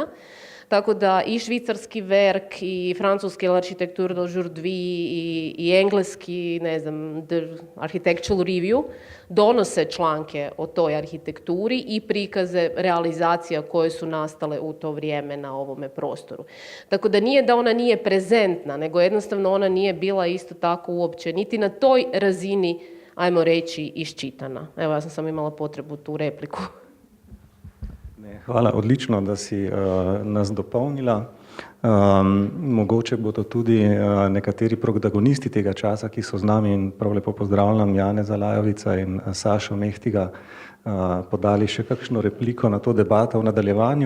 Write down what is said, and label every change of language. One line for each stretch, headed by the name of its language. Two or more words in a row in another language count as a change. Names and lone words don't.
Croatian: Tako da i švicarski Werk i francuski L'Architecture d'aujourd'hui i engleski, ne znam, The Architectural Review donose članke o toj arhitekturi i prikaze realizacija koje su nastale u to vrijeme na ovome prostoru. Tako da nije da ona nije prezentna, nego jednostavno ona nije bila isto tako uopće niti na toj razini, ajmo reći, iščitana. Evo, ja sam samo imala potrebu tu repliku.
Slovenian: Hvala, odlično, da si nas dopolnila. Mogoče bodo tudi nekateri protagonisti tega časa, ki so z nami, in prav lepo pozdravljam Janeza Lajovica in Sašo Mehtiga, podali še kakšno repliko na to debato v nadaljevanju.